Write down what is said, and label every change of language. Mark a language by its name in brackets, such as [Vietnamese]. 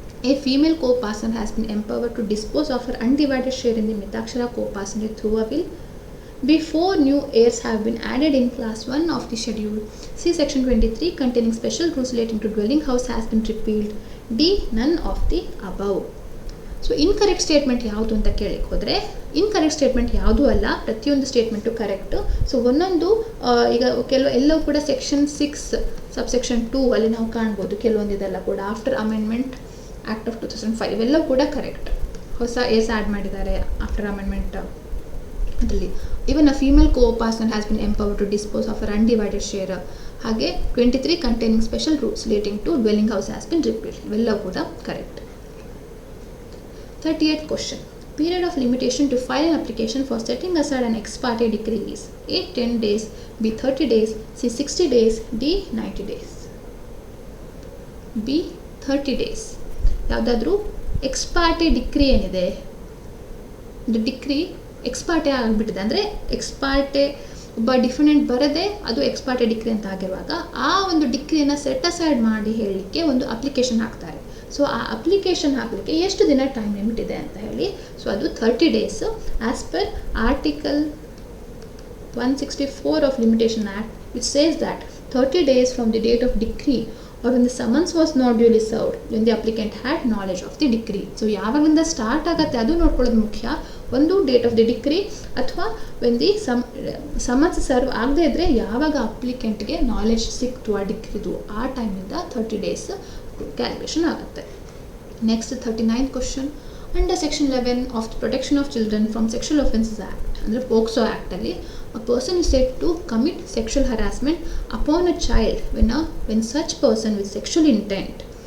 [English] A female co-partner has been empowered to dispose of her undivided share in the Mitakshara co-partner through a will. Before new heirs have been added in class 1 of the schedule, see section 23 containing special rules relating to dwelling house has been repealed. D, none of the above. [Kannada] So incorrect statement ಯಾವುದು ಅಂತ ಕೇಳಿಕ್ಕೆ ಹೋದರೆ, incorrect statement ಯಾವುದೂ ಅಲ್ಲ, ಪ್ರತಿಯೊಂದು statement correct. So ಒಂದೊಂದು ಈಗ ಎಲ್ಲವೂ ಕೂಡ ಸೆಕ್ಷನ್ 6 ಸಬ್ಸೆಕ್ಷನ್ 2 ಅಲ್ಲಿ ನಾವು ಕಾಣ್ಬೋದು. ಕೆಲವೊಂದು ಇದೆಲ್ಲ ಕೂಡ ಆಫ್ಟರ್ ಅಮೆಂಡ್ಮೆಂಟ್ ಆ್ಯಕ್ಟ್ ಆಫ್ 2005 ಇವೆಲ್ಲವೂ ಕೂಡ ಕರೆಕ್ಟ್. ಹೊಸ ಏಸ್ ಆ್ಯಡ್ ಮಾಡಿದ್ದಾರೆ ಆಫ್ಟರ್ ಅಮೆಂಡ್ಮೆಂಟ್ ಅದರಲ್ಲಿ. [English] Even a female co-partner has been empowered to dispose of her undivided share. ಹಾಗೆ 23 containing special rules relating to dwelling house has been repealed. [Kannada] ಇವೆಲ್ಲವೂ ಕೂಡ correct. [English] 38th question. Period of limitation to file an application for setting aside an ex parte decree is A, 10 days, B, 30 days, C, 60 days, D, 90 days. B, 30 days. [Kannada] ಯಾವುದಾದ್ರೂ X ಪಾರ್ಟೆ decree ಏನಿದೆ, ಒಂದು decree X ಪಾರ್ಟೆ ಆಗಿಬಿಟ್ಟಿದೆ, ಅಂದರೆ X ಪಾರ್ಟೆ ಒಬ್ಬ defendant ಬರದೆ ಅದು X ಪಾರ್ಟೆ decree ಅಂತ ಆಗಿರುವಾಗ ಆ ಒಂದು ಡಿಕ್ರಿಯನ್ನು ಸೆಟ್ ಅಸೈಡ್ ಮಾಡಿ ಹೇಳಲಿಕ್ಕೆ ಒಂದು ಅಪ್ಲಿಕೇಶನ್ ಹಾಕ್ತಾರೆ. ಸೊ ಆ ಅಪ್ಲಿಕೇಶನ್ ಹಾಕಲಿಕ್ಕೆ ಎಷ್ಟು ದಿನ ಟೈಮ್ ಲಿಮಿಟ್ ಇದೆ ಅಂತ ಹೇಳಿ, ಸೊ ಅದು [English] 30 days as per article 164 of Limitation Act, which says that 30 days from the date of decree or when the summons was not duly served when the applicant had knowledge of the decree. [Kannada] So ಯಾವಾಗಿಂದ start ಆಗುತ್ತೆ ಅದು ನೋಡ್ಕೊಳ್ಳೋದು ಮುಖ್ಯ. ಒಂದು date of the decree ಅಥವಾ when the summons serve ಆಗದೆ ಇದ್ದರೆ ಯಾವಾಗ ಅಪ್ಲಿಕೆಂಟ್ಗೆ ನಾಲೆಜ್ ಸಿಕ್ತು ಆ ಡಿಕ್ರಿದು, ಆ ಟೈಮಿಂದ 30 days ಕ್ಯಾಲ್ಕುಲೇಷನ್ ಆಗುತ್ತೆ. [English] Next 39th question. Under section 11 of the protection of children from sexual offences act, [Kannada] ಅಂದರೆ POCSO ಆ್ಯಕ್ಟಲ್ಲಿ, [English] A person is said to commit sexual harassment upon a child when such person with sexual intent.